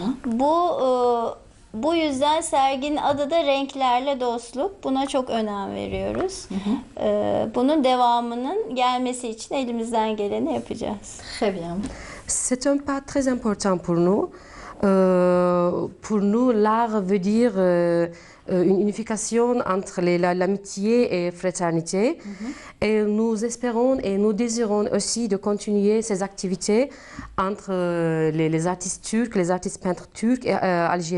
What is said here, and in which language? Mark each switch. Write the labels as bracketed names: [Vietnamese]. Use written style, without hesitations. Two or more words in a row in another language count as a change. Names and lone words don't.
[Turkish] Bu yüzden serginin adı da Renklerle Dostluk. Buna çok önem veriyoruz. Bunun devamının gelmesi için elimizden geleni yapacağız. [French] Très bien. C'est un pas très important pour nous. Pour nous, l'art veut dire une unification entre l'amitié et fraternité. Et nous espérons et nous désirons aussi de continuer ces activités entre les artistes turcs, les artistes peintres turcs et algériennes.